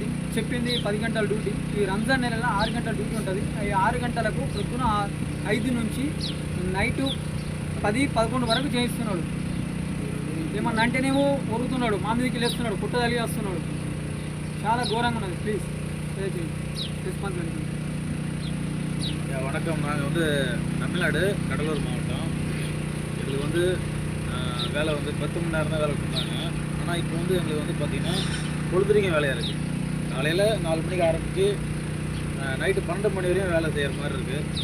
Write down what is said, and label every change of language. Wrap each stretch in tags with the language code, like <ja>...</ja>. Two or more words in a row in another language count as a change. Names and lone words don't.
<te>చెప్పింది 10 గంటల డ్యూటీ, ఈ రంజాన్ నెలలో 6 గంటల డ్యూటీ ఉంటుంది. ఈ 6 గంటలకు పొద్దున 5 నుంచి నైటు 10-11 వరకు చేయిస్తున్నాడు. ఏమన్నా అంటేనేమో ఒరుగుతున్నాడు, మా మీదకి లేస్తున్నాడు, కుట్టదలిగి వస్తున్నాడు. చాలా ఘోరంగా ఉన్నది.</te> <en>please responsibility.</en> <ta>வணக்கம். நாங்கள் தமிழ்நாடு கடலூர் மாவட்டம். எங்களுக்கு வேலை 10 மணி நேரம் தான் வேலை கொடுத்தாங்க. ஆனால் இப்போ எங்களுக்கு பார்த்திங்கன்னா பொழுதுரிங்க வேலையாக இருக்குது. காலையில் 4 மணிக்கு ஆரம்பித்து நைட்டு 12 மணி வரையும் வேலை செய்கிற மாதிரி இருக்குது.</ta>